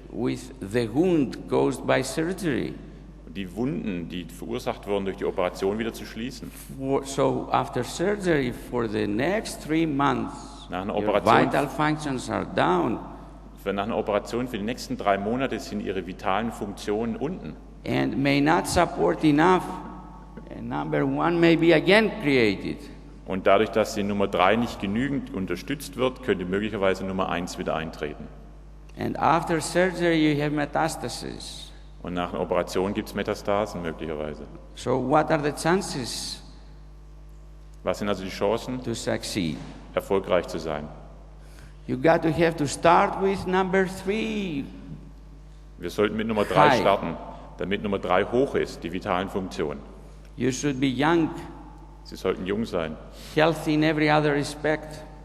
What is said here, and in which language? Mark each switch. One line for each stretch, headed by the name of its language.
English: with the wound caused by surgery.
German: Die Wunden, die verursacht wurden durch die Operation, wieder zu schließen.
English: So after surgery, for the next 3 months,
German: Nach einer
English: your
German: Operation-
English: vital functions are down.
German: Nach einer Operation für die nächsten 3 Monate sind ihre vitalen Funktionen unten
English: And may not support enough. And number 1 may be again created.
German: und dadurch, dass die Nummer 3 nicht genügend unterstützt wird, könnte möglicherweise Nummer 1 wieder eintreten.
English: And after surgery, you have metastasis.
German: Und nach einer Operation gibt es Metastasen möglicherweise.
English: So what are the chances
German: Was sind also die Chancen,
English: to succeed?
German: erfolgreich zu sein?
English: You have to start with number 3.
German: Wir sollten mit Nummer 3
English: High.
German: starten, damit Nummer 3 hoch ist, die vitalen Funktionen.
English: You should be young,
German: Sie sollten jung sein,
English: healthy in every other respect.